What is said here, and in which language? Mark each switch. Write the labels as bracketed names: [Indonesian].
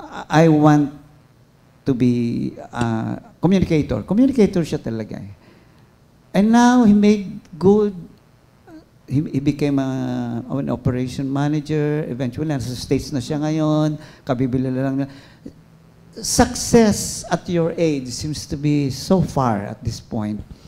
[English] I want to be communicator. [Filipino] Communicator siya talaga eh. [English] And now, he made good. He became an operation manager. [Filipino] Eventually, nasa States na siya ngayon. Kabibili lang na. [English] Success at your age seems to be so far at this point.